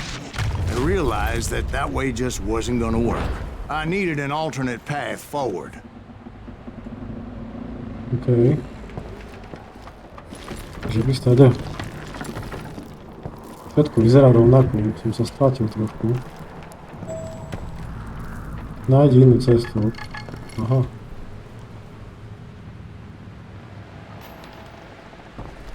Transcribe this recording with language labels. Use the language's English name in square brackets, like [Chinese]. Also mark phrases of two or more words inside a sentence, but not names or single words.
[English] I realized that that way just wasn't gonna work. I needed an alternate path forward. [Slovak] Okej. Že by stade. Všetko vyzerá rovnako, som sa strátil trošku. Nájdi inú cestu. Aha.